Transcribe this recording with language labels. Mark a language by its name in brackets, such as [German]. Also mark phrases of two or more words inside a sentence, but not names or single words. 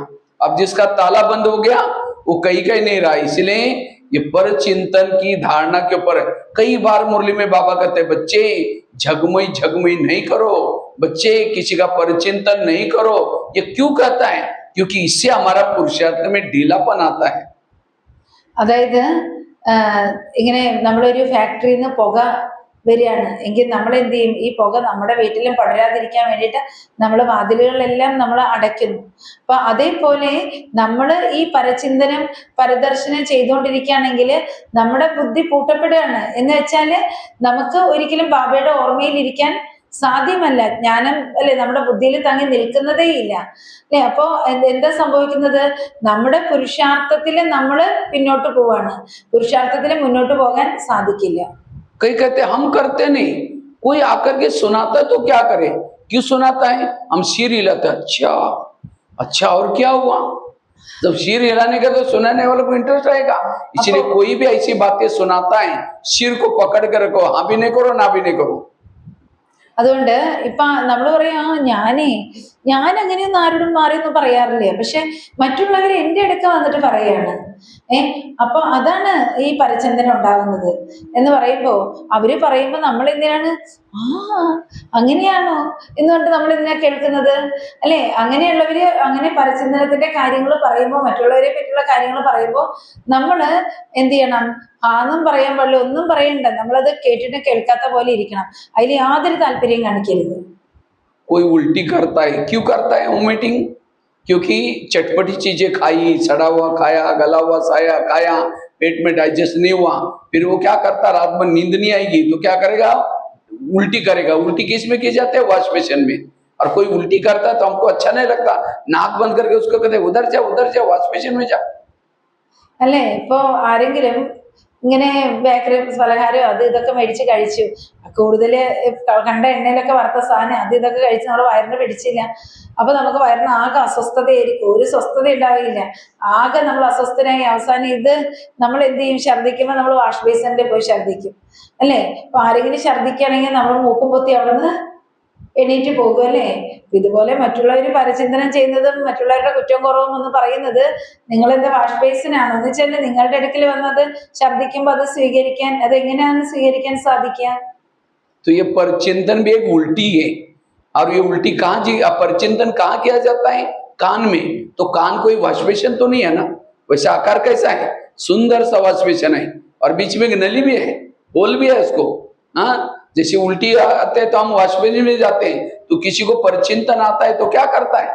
[Hindi] अब जिसका ताला बंद हो गया वो कहीं कहीं नहीं रहा। इसलिए ये पर चिंतन की धारणा के ऊपर कई बार मुरली में बाबा कहते हैं, बच्चे झगमई नहीं करो, बच्चे किसी का परिचिंतन नहीं करो। ये क्यों कहता है? क्योंकि इससे हमारा पुरुषार्थ में ढीलापन आता है। [Malayalam] അതായത് ഇങ്ങനെ നമ്മളൊരു ഫാക്ടറിയിൽ നിന്ന് പുക വരികയാണ് എങ്കിൽ നമ്മൾ എന്ത് ചെയ്യും? ഈ പുക നമ്മുടെ വീട്ടിലും പടരാതിരിക്കാൻ വേണ്ടിയിട്ട് നമ്മൾ വാതിലുകളെല്ലാം നമ്മൾ അടയ്ക്കുന്നു. അപ്പൊ അതേപോലെ നമ്മൾ ഈ പരചിന്തനം പരദർശനം ചെയ്തുകൊണ്ടിരിക്കുകയാണെങ്കിൽ നമ്മുടെ ബുദ്ധി പൂട്ടപ്പെടുകയാണ്. എന്ന് വെച്ചാൽ നമുക്ക് ഒരിക്കലും ബാബയുടെ ഓർമ്മയിലിരിക്കാൻ സാധ്യമല്ല. ജ്ഞാനം അല്ലെ നമ്മുടെ ബുദ്ധിയിൽ തങ്ങി നിൽക്കുന്നതേ ഇല്ല അല്ലെ. അപ്പോ എന്താ സംഭവിക്കുന്നത്? നമ്മുടെ പുരുഷാർത്ഥത്തിൽ നമ്മൾ പിന്നോട്ട് പോവാണ്. പുരുഷാർത്ഥത്തിൽ മുന്നോട്ട് പോകാൻ സാധിക്കില്ല. [Hindi] कई कहते हम करते नहीं, कोई आकर के सुनाता तो क्या करे? क्यों सुनाता है? हम सिर हिलाते, अच्छा अच्छा और क्या हुआ? जब सिर हिलाने का तो सुनाने वाले को इंटरेस्ट आएगा। इसलिए कोई भी ऐसी बातें सुनाता है, सिर को पकड़ कर रखो, हाँ भी नहीं करो ना भी नहीं करो। [Malayalam] അതുകൊണ്ട് ഇപ്പൊ നമ്മൾ പറയാ ഞാൻ അങ്ങനെയൊന്നും ആരോടും മാറിയൊന്നും പറയാറില്ല. പക്ഷെ മറ്റുള്ളവർ എൻ്റെ അടുക്ക വന്നിട്ട് പറയാണ്. അപ്പൊ അതാണ് ഈ പരചന്തനം ഉണ്ടാവുന്നത് എന്ന് പറയുമ്പോ അവര് പറയുമ്പോ നമ്മൾ എന്തിനാണ് അങ്ങനെയാണോ എന്ന് പറഞ്ഞിട്ട് നമ്മൾ എന്തിനാ കേൾക്കുന്നത് അല്ലെ? അങ്ങനെയുള്ളവര് അങ്ങനെ പരചന്തനത്തിന്റെ കാര്യങ്ങൾ പറയുമ്പോൾ, മറ്റുള്ളവരെ പറ്റിയുള്ള കാര്യങ്ങൾ പറയുമ്പോൾ നമ്മൾ എന്ത് ചെയ്യണം? ആന്നും പറയാൻ പാടില്ല, ഒന്നും പറയണ്ട. നമ്മളത് കേട്ടിട്ട് കേൾക്കാത്ത പോലെ ഇരിക്കണം. അതിൽ യാതൊരു താല്പര്യം കാണിക്കരുത്. [Hindi] कोई उल्टी करता है, क्यों करता है वोमिटिंग? क्योंकि चटपटी चीजें खाई, सड़ा हुआ खाया, गला हुआ साया खाया, पेट में डाइजेस्ट नहीं हुआ, फिर वो क्या करता? रात में नींद नहीं आएगी तो क्या करेगा? उल्टी करेगा। उल्टी किस में की जाती है? [English] wash basin [Hindi] में। और कोई उल्टी करता है तो हमको अच्छा नहीं लगता, नाक बंद करके उसको कहते उधर जा [English] wash basin [Hindi] में जा। [Malayalam] അല്ലെ? ഇപ്പൊ ആരെങ്കിലും ഇങ്ങനെ ബേക്കറി പലഹാരം അത് ഇതൊക്കെ മേടിച്ച് കഴിച്ചു, കൂടുതൽ കണ്ട എണ്ണയിലൊക്കെ വറുത്ത സാധനം അത് ഇതൊക്കെ കഴിച്ച് നമ്മുടെ വയറിന് പിടിച്ചില്ല. അപ്പൊ നമുക്ക് വയറിന് ആകെ അസ്വസ്ഥതയായിരിക്കും, ഒരു സ്വസ്ഥത ഉണ്ടാവില്ല. ആകെ നമ്മൾ അസ്വസ്ഥനായി അവസാനം ഇത് നമ്മൾ എന്ത് ചെയ്യും? ഛർദ്ദിക്കുമ്പോൾ നമ്മൾ [English] wash basin [Malayalam] പോയി ഛർദ്ദിക്കും അല്ലെ? അപ്പൊ ആരെങ്കിലും ഛർദ്ദിക്കുകയാണെങ്കിൽ നമ്മൾ മൂക്കും പൊത്തി അവിടെ നിന്ന് എണീറ്റ് പോകും അല്ലേ? ഇതുപോലെ മറ്റുള്ളവർ പരചിന്തനം ചെയ്യുന്നതും മറ്റുള്ളവരുടെ കുറ്റം കുറവും എന്ന് പറയുന്നത് നിങ്ങൾ എന്താ [English] wash basin [Malayalam] എന്ന് വെച്ചാൽ നിങ്ങളുടെ അടുക്കൽ വന്നത് ഛർദ്ദിക്കുമ്പോൾ അത് സ്വീകരിക്കാൻ, അത് എങ്ങനെയാണ് സ്വീകരിക്കാൻ സാധിക്കുക? [Hindi] तो ये परचिंतन भी एक उल्टी है। और ये उल्टी कहाँ जी परचिंतन कहाँ किया जाता है? कान में। तो कान कोई [English] wash basin [Hindi] तो नहीं है ना? वैसे आकार कैसा है? सुंदर सा [English] wash basin [Hindi] है और बीच में एक नली भी है, होल भी है उसको। हाँ, जैसे उल्टी आते हैं तो हम [English] wash basin [Hindi] में जाते हैं, तो किसी को परचिंतन आता है तो क्या करता है?